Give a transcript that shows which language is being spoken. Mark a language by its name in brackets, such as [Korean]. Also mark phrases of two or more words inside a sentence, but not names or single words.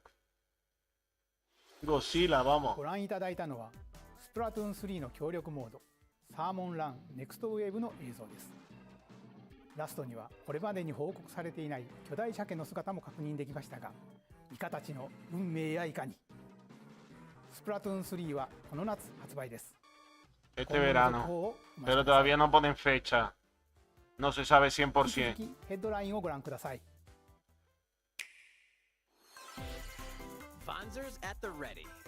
[Spanish] Godzilla, vamos. [Japanese] ご覧いただいたのはスプラトゥーン3の協力モードサーモンランネクストウェーブの映像です。ラストにはこれまでに報告されていない巨大鮭の姿も確認できましたが、イカたちの運命やいかに。スプラトゥーン3はこの夏発売です。 [Spanish] Este verano. Pero todavía no ponen fecha. No se sabe 100%. [Japanese] ヘッドラインをご覧ください。 [English] Fonzers at the ready.